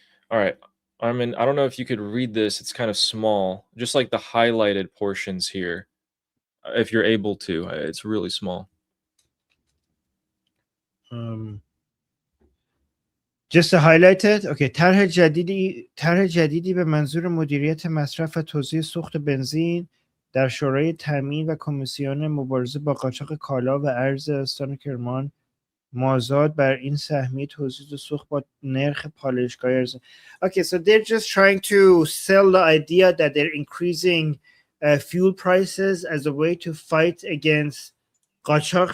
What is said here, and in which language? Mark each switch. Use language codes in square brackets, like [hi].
[en] All right, I don't know if you could read this. It's kind of small, just like the highlighted portions here. If you're able to, it's really small. Just to highlight it, okay. [fa] طرح جدیدی به منظور مدیریت مصرف و توزیع سوخت بنزین در شورای تامین و کمیسیون مبارزه با قاچاق کالا و ارز استان کرمان مازاد بر این سهمیه توزیع سوخت با نرخ پالایشگاه ارز. [en] Okay, so they're just trying to sell the idea that they're increasing fuel prices as a way to fight against قاچاق.